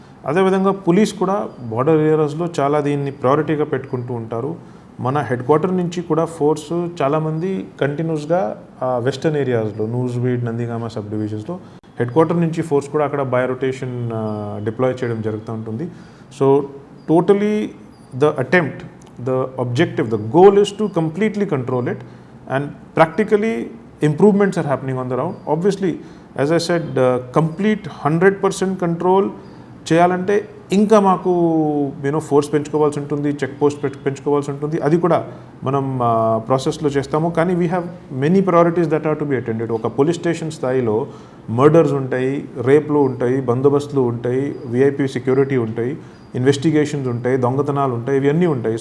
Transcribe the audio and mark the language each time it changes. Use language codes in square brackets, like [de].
[te] అదేవిధంగా పోలీస్ కూడా బార్డర్ ఏరియాస్లో చాలా దీన్ని ప్రయారిటీగా పెట్టుకుంటూ ఉంటారు. మన హెడ్ క్వార్టర్ నుంచి కూడా ఫోర్స్ చాలామంది కంటిన్యూస్గా వెస్టర్న్ ఏరియాస్లో Nuzvid, Nandigama sub డివిజన్స్లో head quarter నుంచి ఫోర్స్ కూడా అక్కడ బై రొటేషన్ డిప్లాయ్ చేయడం జరుగుతూ ఉంటుంది. [en] So totally the attempt, the objective, the goal is to completely control it, and practically improvements are happening on the ground. Obviously, as I said, complete 100% control [te] చేయాలంటే ఇంకా మాకు force పెంచుకోవాల్సి ఉంటుంది, check post పెంచుకోవాల్సి ఉంటుంది. అది కూడా మనం ప్రాసెస్లో చేస్తాము. కానీ [en] We have many priorities that are to be attended. [te] ఒక పోలీస్ స్టేషన్ స్థాయిలో మర్డర్స్ ఉంటాయి, రేప్లు ఉంటాయి, బందోబస్తులు ఉంటాయి, విఐపి సెక్యూరిటీ ఉంటాయి, ఇన్వెస్టిగేషన్స్ ఉంటాయి, దొంగతనాలు ఉంటాయి, ఇవన్నీ ఉంటాయి.